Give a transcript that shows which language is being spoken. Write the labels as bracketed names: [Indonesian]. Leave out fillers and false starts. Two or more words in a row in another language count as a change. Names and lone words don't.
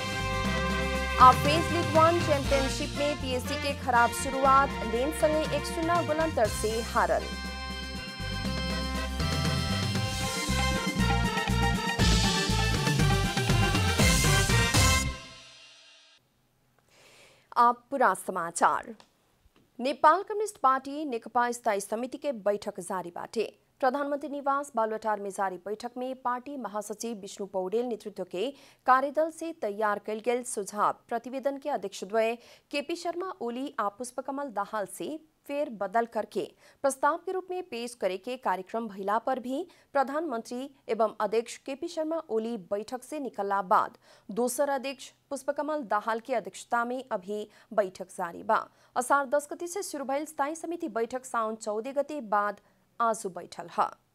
[Bhojpuri] अब फ्रेंच लीग 1 चैंपियनशिप में पीएसजी के खराब शुरुआत। लेन संगे 1-0 गोलंतर से हारल। अब पूरा समाचार। नेपाल कम्युनिस्ट पार्टी नेकपा स्थायी समिति के बैठक जारी बाटे। प्रधानमंत्री निवास बालुवाटार में जारी बैठक में पार्टी महासचिव विष्णु पौडेल नेतृत्व के कार्यदल से तैयार कल गेल सुझाव प्रतिवेदन के अध्यक्ष द्वय केपी शर्मा ओली आ पुष्पकमल दाहाल से फेर बदल करके प्रस्ताव के रूप में पेश करे के कार्यक्रम भइला पर भी प्रधानमंत्री एवं अध्यक्ष केपी शर्मा ओली बैठक से निकलला बाद दोसर अध्यक्ष पुष्पकमल दाहाल की अध्यक्षता में अभी बैठक जारी बा। असार 10 गते से शुरू भइल स्थायी समिति बैठक साउन 14 गते बाद आज बैठल है।